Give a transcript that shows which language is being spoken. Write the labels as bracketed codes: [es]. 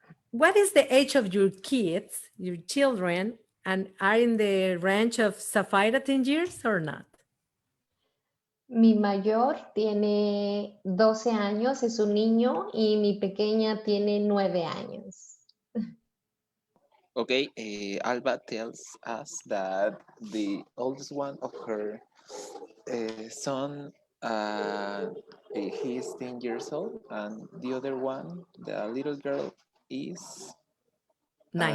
[en] What is the age of your kids, your children, and are in the range of Zafaira 10 years or not? [es] Mi mayor tiene 12 años, es un niño, y mi pequeña tiene 9 años. [en] Okay, Alba tells us that the oldest one of her son, he is 10 years old, and the other one, the little girl, is 9.